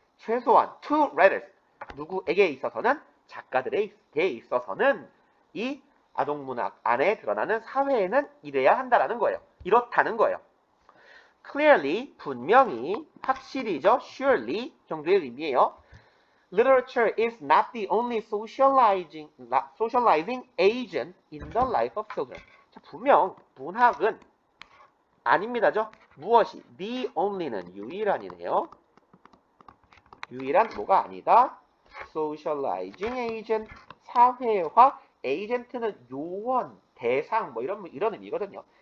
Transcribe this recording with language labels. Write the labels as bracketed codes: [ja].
[ko] 최소한 [en] two writers [ko] 누구에게 있어서는 작가들에게 있어서는 이 아동문학 안에 드러나는 사회에는 이래야 한다라는 거예요. 이렇다는 거예요. clearly 분명히 확실히죠. surely 정도의 의미예요. [en] Literature is not the only socializing agent in the life of children. [ko] 자, 분명 문학은 아닙니다죠. 무엇이? [en] The only [ko] 는 유일한이네요. 유일한 뭐가 아니다. [en] socializing agent [ko] 사회화 에이전트는 요원, 대상 뭐 이런 의미거든요.